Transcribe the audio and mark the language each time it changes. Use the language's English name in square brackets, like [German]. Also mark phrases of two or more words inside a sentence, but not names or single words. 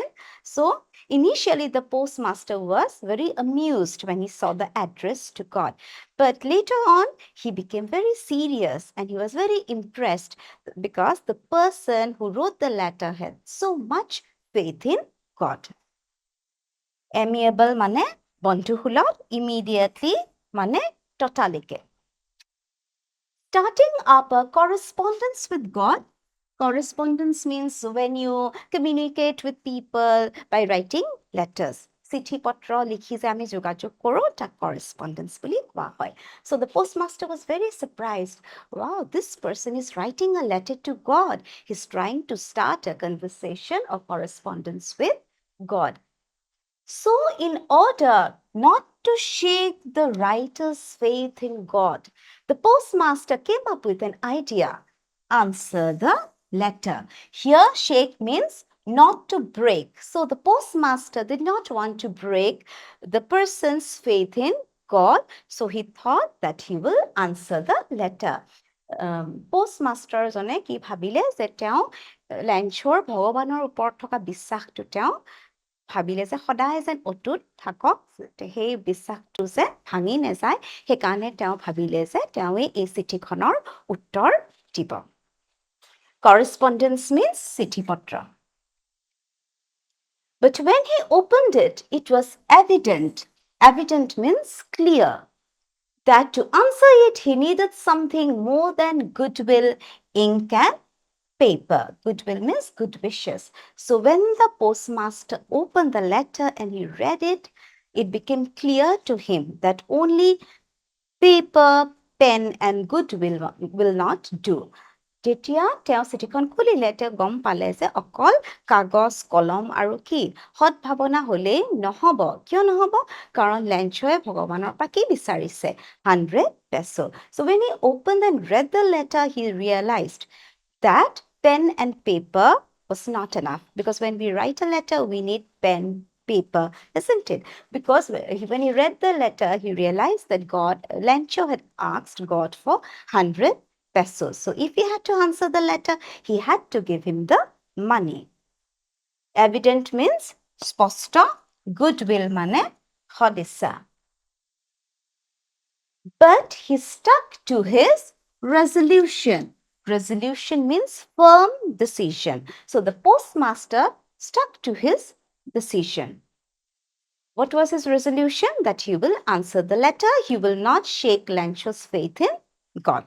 [English] So initially the postmaster was very amused when he saw the address to God. But later on he became very serious and he was very impressed because the person who wrote the letter had so much faith in God. [Assamese] Amiable মানে বন্ধুসুলভ, immediately মানে ততালিকে। [English] Starting up a correspondence with God. Correspondence means when you communicate with people by writing letters. [Assamese] চিঠি পত্ৰ লিখি যে আমি যোগাযোগ কৰোঁ তাক correspondence বুলি কোৱা হয়। [English] So the postmaster was very surprised. Wow, this person is writing a letter to God. He's trying to start a conversation or correspondence with God. So in order not to shake the writer's faith in God, the postmaster came up with an idea. Answer the letter. Here, shake means not to break. So the postmaster did not want to break the person's faith in God. So he thought that he will answer the letter. [Assamese] Postmaster-জনে কি ভাবিলে যে তেওঁ লেঞ্চৰ ভগৱানৰ ওপৰত থকা বিশ্বাসটো তেওঁ ভাবিলে যে সদায় যেন অটুট থাকক, সেই বিশ্বাসটো যে ভাঙি নাযায়, সেইকাৰণে তেওঁ ভাবিলে যে তেওঁ এই চিঠিখনৰ উত্তৰ দিব। [English] Correspondence means [Assamese] চিঠি পত্ৰ। [English] But when he opened it, it was evident. Evident means clear. That to answer it, he needed something more than goodwill, ink and paper. Goodwill means good wishes. So when the postmaster opened the letter and he read it, it became clear to him that only paper, pen and goodwill will not do. [Assamese] যেতিয়া তেওঁ চিঠিখন খুলিলে তেওঁ গম পালে যে অকল কাগজ কলম আৰু কি সৎভাৱনা হ'লেই নহ'ব। কিয় নহ'ব? কাৰণ লেঞ্চয়ে ভগৱানৰ পৰা কি বিচাৰিছে? [English] 100 peso. So when he opened and read the letter, he realized that pen and paper was not enough, because when we write a letter, we need pen, paper, isn't it? Because when he read the letter, he realized that Lencho had asked God for 100 pesos. So if he had to answer the letter, he had to give him the money. Evident means স্পষ্ট, goodwill [Assamese] মানে সদিচ্ছা। [English] But he stuck to his resolution. Resolution means firm decision. So the postmaster stuck to his decision. What was his resolution? That he will answer the letter. He will not shake Lencho's faith in God.